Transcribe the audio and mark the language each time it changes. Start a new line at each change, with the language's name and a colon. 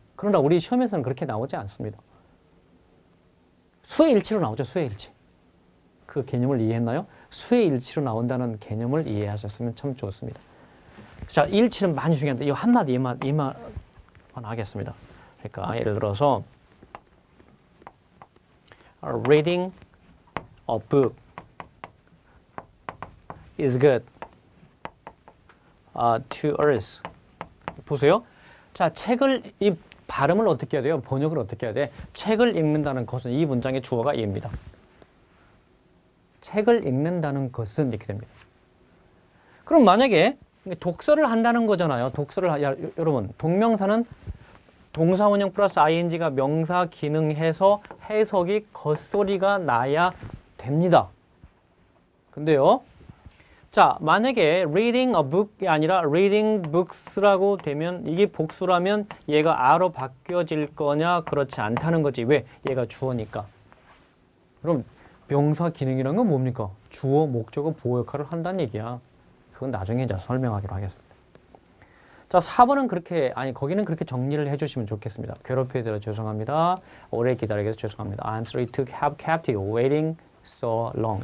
Korean: 그러나 우리 시험에서는 그렇게 나오지 않습니다. 수의 일치로 나오죠. 수의 일치. 그 개념을 이해했나요? 수의 일치로 나온다는 개념을 이해하셨으면 참 좋습니다. 자, 일치는 많이 중요한데 이 한마디 이만 하겠습니다. 그러니까 예를 들어서
English: reading a book is good to us.
Korean: 보세요. 자, 이 발음을 어떻게 해야 돼요? 번역을 어떻게 해야 돼? 책을 읽는다는 것은 이 문장의 주어가 이입니다. 책을 읽는다는 것은 이렇게 됩니다. 그럼 만약에 독서를 한다는 거잖아요. 여러분 동명사는 동사 원형 플러스 ing가 명사 기능해서 해석이 겉소리가 나야 됩니다. 근데요. 자, 만약에
English: reading a book
Korean: 이 아니라
English: reading books
Korean: 라고 되면 이게 복수라면 얘가 a로 바뀌어질 거냐? 그렇지 않다는 거지. 왜? 얘가 주어니까. 그럼 명사 기능이란 건 뭡니까? 주어, 목적어, 보호 역할을 한다는 얘기야. 그건 나중에 이제 설명하기로 하겠습니다. 자, 4번은 거기는 그렇게 정리를 해주시면 좋겠습니다. 괴롭혀드려 죄송합니다. 오래 기다리게 해서 죄송합니다.
English: I'm sorry to have kept you waiting so long.